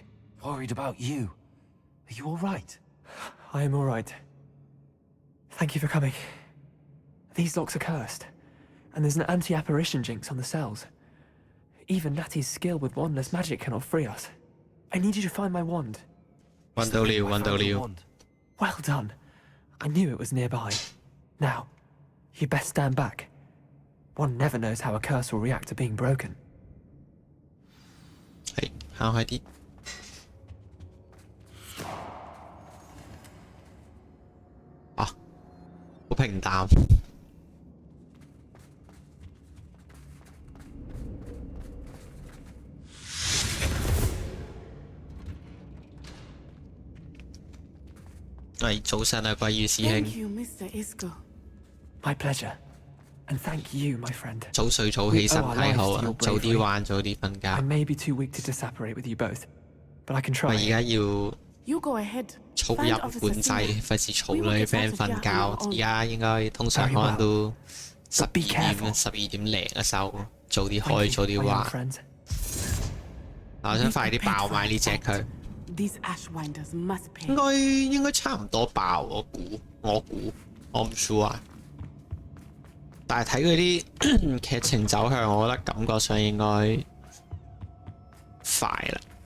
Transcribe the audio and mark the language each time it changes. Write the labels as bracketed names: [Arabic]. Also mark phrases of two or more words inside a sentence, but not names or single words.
[English] Worried about you. Are you all right? I am all right. Thank you for coming. These locks are cursed, and there's an anti-apparition jinx on the cells. Even Natty's skill with wandless magic cannot free us. I need you to find my wand. [Cantonese] 揾到了，揾到了。 [English] Wand. Well done. I knew it was nearby. Now, you best stand back. One never knows how a curse will react to being broken. [Cantonese] 係行開啲。啊！ 平淡。係早晨啊，貴宇師 [English] Thank [Cantonese] 兄， [English] you, Mr. Isco. My pleasure. And thank you, my friend. [Cantonese] 早睡早起身體好啊，早啲玩早啲瞓 [English] I [Cantonese] 覺。 [English] may be too weak to disapparate with you both, but I can [Cantonese] 我而 [English] try. [Cantonese] 家要 [English] You go ahead. [Cantonese] 噪 [English] Find [Cantonese] 音 [English] Officer [Cantonese] 管制， [English] Singer. [Cantonese] 費事嘈 [English] We [Cantonese] 到 [English] will [Cantonese] 啲 get friend [English] out [Cantonese] 瞓 [English] of [Cantonese] 覺。 [English] here on our [Cantonese] 而 [English] own. [Cantonese] 家應該通常 [English] Very [Cantonese] 可能 [English] well. [Cantonese] 都12 [English] be [Cantonese] 點、 [English] careful. [Cantonese] 12點零嘅時候，早啲 [English] Thank [Cantonese] 開 [English] you, [Cantonese] 早啲 [English] my young [Cantonese] 玩。 [English] friend. [Cantonese] 我想快啲爆埋呢只佢， [English] These Ashwinders must [Cantonese] 應 [English] pay. [Cantonese] 該差唔多爆，我估，我唔 sure 啊。但係睇佢啲劇情走向，我覺得感覺上應該快啦。